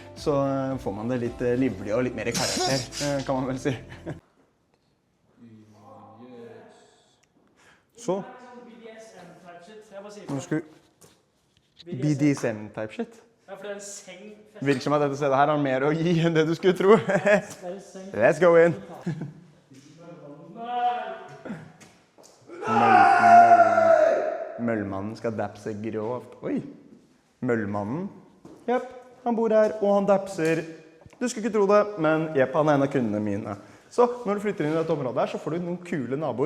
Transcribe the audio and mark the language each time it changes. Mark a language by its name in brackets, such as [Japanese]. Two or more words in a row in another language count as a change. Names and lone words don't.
[Norwegian] Så får man det litt livlig og litt mer karakter, kan man vel si. Så. Nå skal vi [English] BDSM-type shit. [Norwegian] Ja, for det er en seng. Virker som at dette stedet her har mer å gi enn det du skulle tro. [English] Let's go in. [Norwegian] Møllmannen skal dapse grovt. Oi, Møllmannen. Jepp, han bor her, og han dapser. Du skulle ikke tro det, men jepp, han er en av kundene mine. Så når du flytter inn i dette området her, så får du noen kule naboer.